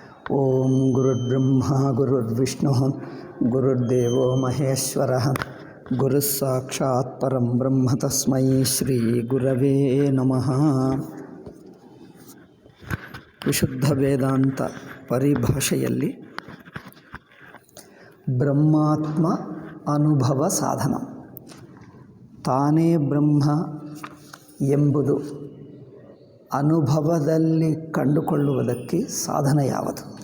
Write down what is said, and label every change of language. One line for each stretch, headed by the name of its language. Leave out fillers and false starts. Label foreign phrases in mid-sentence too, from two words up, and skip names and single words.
Sanskrit: ಓಂ ಗುರುರ್ಬ್ರಹ್ಮ ಗುರುರ್ವಿಷ್ಣು ಗುರುರ್ದೇವೋ ಮಹೇಶ್ವರ ಗುರುಃ ಸಾಕ್ಷಾತ್ ಪರಂ ಬ್ರಹ್ಮ ತಸ್ಮೈ ಶ್ರೀ ಗುರವೇ ನಮಃ.
Kannada: ವಿಶುದ್ಧ ವೇದಾಂತ ಪರಿಭಾಷೆಯಲ್ಲಿ ಬ್ರಹ್ಮಾತ್ಮ ಅನುಭವ ಸಾಧನ, ತಾನೇ ಬ್ರಹ್ಮ ಎಂಬುದು ಅನುಭವದಲ್ಲಿ ಕಂಡುಕೊಳ್ಳುವುದಕ್ಕೆ ಸಾಧನ ಯಾವುದು?